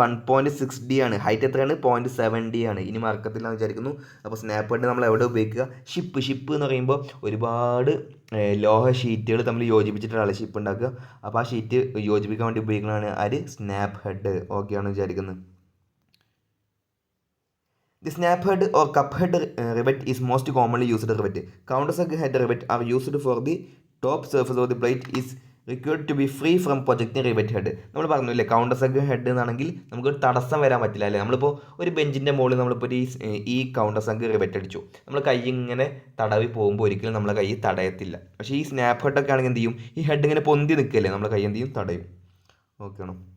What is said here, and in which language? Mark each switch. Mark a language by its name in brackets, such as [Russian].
[Malayalam] 1.6D ആണ്. Height എത്രയാണ്? 0.7D ആണ്. ഇനി മറക്കത്തില്ല എന്ന് വിചാരിക്കുന്നു. അപ്പോൾ സ്നാപ്പ് ഹെഡ് നമ്മൾ എവിടെ ഉപയോഗിക്കുക? ഷിപ്പ് എന്ന് പറയുമ്പോൾ ഒരുപാട് ലോഹ ഷീറ്റുകൾ തമ്മിൽ യോജിപ്പിച്ചിട്ടാണ് ഷിപ്പ് ഉണ്ടാക്കുക. അപ്പോൾ ആ ഷീറ്റ് യോജിപ്പിക്കാൻ വേണ്ടി ഉപയോഗിക്കുന്നതാണ് ആര്? Snap head. ഓക്കെ ആണെന്ന് വിചാരിക്കുന്നത്. [English] The snap head or cup head rivet is most commonly used rivet. Countersunk head rivet are used for the top surface of the plate is required to be free from projecting rivet head. [Malayalam] നമ്മൾ പറഞ്ഞില്ലേ കൗണ്ടർസങ്ക് head എന്നാണെങ്കിൽ നമുക്ക് തടസ്സം വരാൻ പറ്റില്ല അല്ലേ. നമ്മളിപ്പോൾ ഒരു ബെഞ്ചിൻ്റെ മുകളിൽ നമ്മളിപ്പോൾ ഈ കൗണ്ടർസങ്ക് റിവറ്റ് അടിച്ചു, നമ്മൾ കൈ ഇങ്ങനെ തടവി പോകുമ്പോൾ ഒരിക്കലും നമ്മളെ കൈ തടയത്തില്ല. പക്ഷേ ഈ സ്നാപ്പ് ഹെഡൊക്കെ ആണെങ്കിൽ എന്ത് ചെയ്യും? ഈ ഹെഡ് ഇങ്ങനെ പൊന്തി നിൽക്കല്ലേ, നമ്മളെ കൈ എന്ത് ചെയ്യും? തടയും. ഓക്കെ ആണോ?